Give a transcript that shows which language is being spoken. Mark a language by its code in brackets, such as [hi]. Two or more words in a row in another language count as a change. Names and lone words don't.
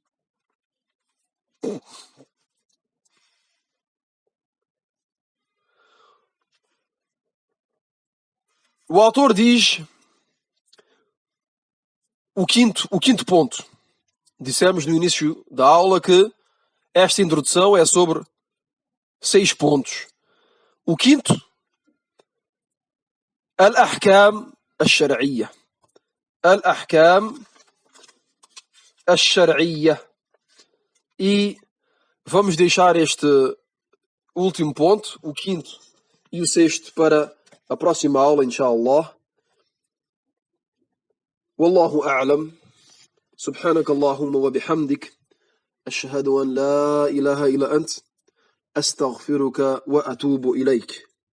[pt] O autor diz o quinto ponto. Dissemos no início da aula que esta introdução é sobre 6 pontos. O quinto, [ar] الأحكام الشرعية. الأحكام الشرعية. [pt] E vamos deixar este último ponto, o quinto e o sexto, para a próxima aula, inshallah. [ar] والله أعلم. سبحانك اللهم وبحمدك. أشهد أن لا إله إلا أنت أستغفرك وأتوب إليك.